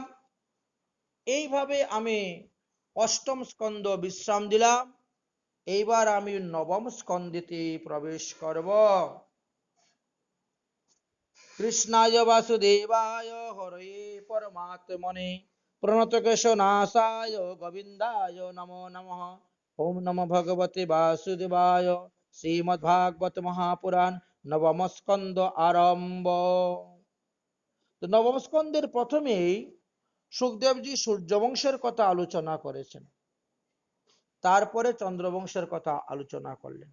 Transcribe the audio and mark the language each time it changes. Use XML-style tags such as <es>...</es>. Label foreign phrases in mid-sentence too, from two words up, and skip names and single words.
<bn>এইভাবে আমি অষ্টম স্কন্ধ বিশ্রাম দিলাম। এইবার আমি নবম স্কন্ধেতে প্রবেশ করব।</bn> <sa>কৃষ্ণায় বাসুদেবায় হরয়ে পরমাত্মনে প্রণতকেশনাশায় গোবিন্দায় নমো নমঃ। ওম নমো ভগবতে বাসুদেবায়।</sa> <bn>শ্রীমদ্ভাগবত মহাপুরাণ নবম স্কন্ধ আরম্ভ। তো নবম স্কন্ধের প্রথমেই সুখদেবজি সূর্যবংশের কথা আলোচনা করেছেন, তারপরে চন্দ্রবংশের কথা আলোচনা করলেন।</bn>